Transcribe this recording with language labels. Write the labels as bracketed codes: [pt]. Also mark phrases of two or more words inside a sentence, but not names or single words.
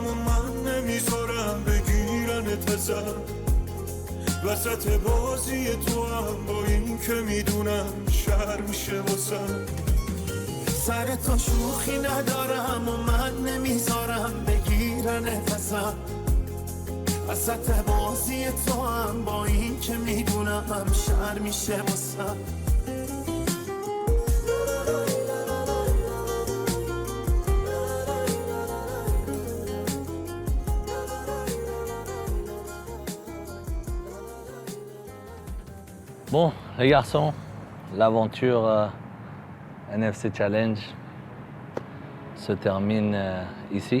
[fa] و من نمیذارم بگیرنت ازم وسط بازی تو هم با این که میدونم شر میشه واسم سر تو شوخی ندارم و من نمیذارم بگیرنت ازم وسط بازی تو هم با این که میدونم شر میشه واسم [fr] Bon, les garçons, l'aventure NFC Challenge se termine ici.